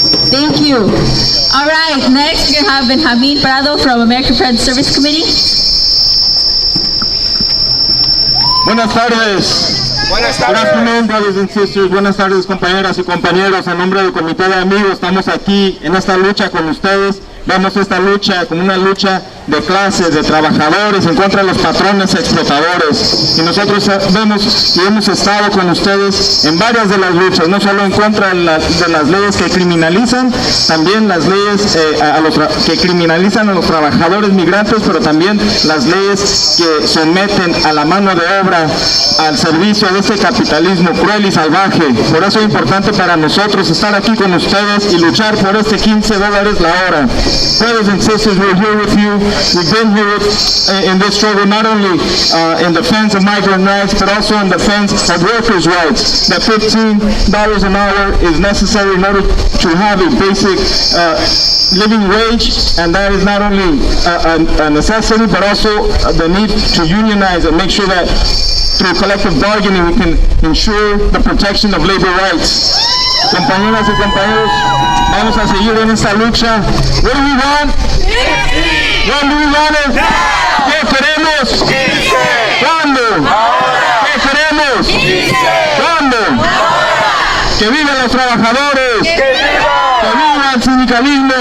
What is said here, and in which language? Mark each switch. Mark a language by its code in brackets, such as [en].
[en] Thank you. All right, next we're going to have Benjamin Prado from American Friends Service Committee. [es] Buenas tardes. Buenas [en] Good [es] tardes. [en] afternoon, brothers and sisters. [es] Buenas tardes, compañeras y compañeros. En nombre del Comité de Amigos, estamos aquí en esta lucha con ustedes. Vemos esta lucha como una lucha de clases, de trabajadores, en contra de los patrones explotadores. Y nosotros vemos y hemos estado con ustedes en varias de las luchas, no solo en contra de las leyes que criminalizan, también las leyes que criminalizan a los trabajadores migrantes, pero también las leyes que someten a la mano de obra al servicio de este capitalismo cruel y salvaje. Por eso es importante para nosotros estar aquí con ustedes y luchar por este $15 la hora. [en] Brothers and sisters, we're here with you. We've been here in this struggle not only in defense of migrant rights, but also in defense of workers' rights. That $15 an hour is necessary in order to have a basic living wage, and that is not only a necessity, but also the need to unionize and make sure that through collective bargaining we can ensure the protection of labor rights. [es] Compañeras y compañeros, vamos a seguir en esta lucha. [en] What do we want? When do we want it? [es] ¿Qué queremos? ¿Cuándo? ¿Qué queremos? ¡Que vivan los trabajadores! ¡Que viva el sindicalismo!